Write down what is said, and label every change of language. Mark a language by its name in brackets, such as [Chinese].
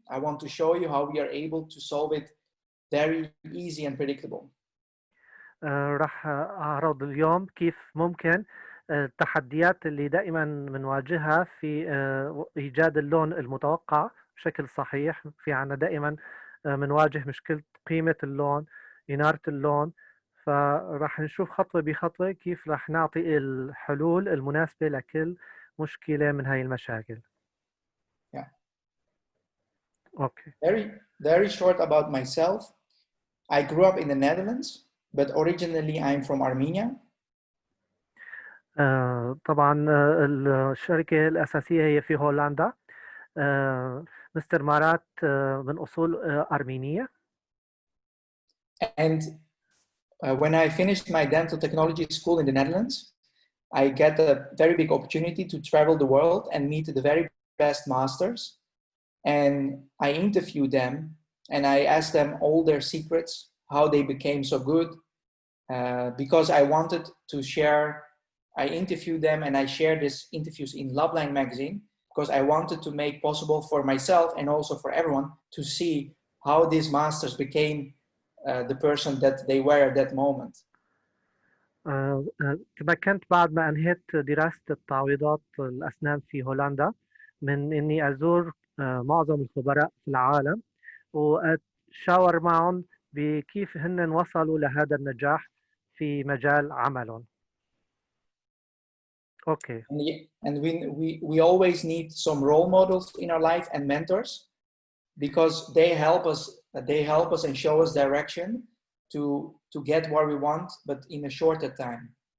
[English] I want to show you how we are able to solve it very easy and predictable. [Arabic] راح أعرض اليوم كيف ممكن التحديات اللي دائما بنواجهها في إيجاد اللون المتوقع بشكل صحيح. في عنا دائما بنواجه مشكلة قيمة اللون، إنارة اللون، فراح نشوف خطوة بخطوة كيف راح نعطي الحلول المناسبة لكل مشكلة من هاي المشاكل. [English] Yeah. Okay. Very short about myself. I grew up in the Netherlands, but originally I'm from Armenia. [Arabic] طبعا الشركة الأساسية هي في هولندا. مستر مارات من أصول أرمينية. [English] And when I finished my dental technology school in the Netherlands, I get a very big opportunity to travel the world and meet the very best masters. And I interviewed them and I asked them all their secrets, how they became so good, because I wanted to share. I interviewed them and I shared these interviews in Labline magazine because I wanted to make possible for myself and also for everyone to see how these masters became the person that they were at that moment. [Arabic] تمكنت بعد ما أنهيت دراسة التعويضات الأسنان في هولندا من إني أزور معظم الخبراء في العالم وأتشاور معهم بكيف هن وصلوا لهذا النجاح في مجال عملهم. [English] Okay. And we always need some role models in our life and mentors because they help us and show us direction to get where we want, but in a shorter time.